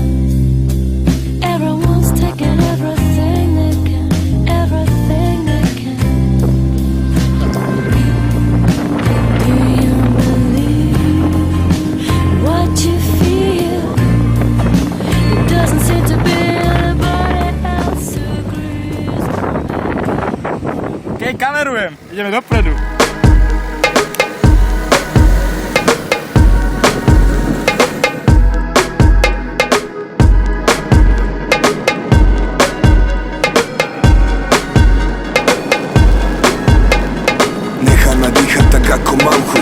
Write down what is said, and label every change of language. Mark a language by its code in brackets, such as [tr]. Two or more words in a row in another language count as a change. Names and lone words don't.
[en] Everyone's taking everything they can, everything they can. Do you believe what you feel? It doesn't seem to be anybody else who agrees. [sk] Okej, kamerujem. Ideme dopredu. Nechaj ma dýchať tak ako mám chuť.